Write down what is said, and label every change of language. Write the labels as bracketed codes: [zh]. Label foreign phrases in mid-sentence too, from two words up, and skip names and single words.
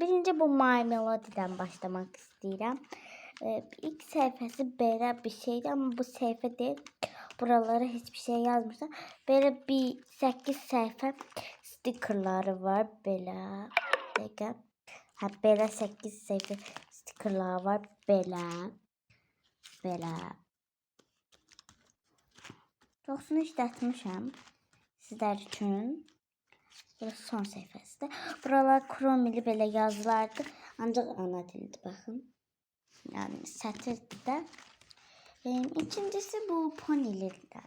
[tr] Birinci bu My Melody'den başlamak istiyorum. İlk sayfası böyle bir şeydi ama bu sayfa değil. Buralara hiçbir şey yazmışlar. Böyle bir 8 sayfa stickerları var. Böyle. Böyle 8 sayfa stickerlar var. Böyle. [az] Çoxunu işlətmişəm sizlər üçün. Burası son səhifəsidir. Buralar kromili belə yazılardı. Ancaq ana dildir, baxın. Yəni sətirdir də. İkincisi bu ponilikdən.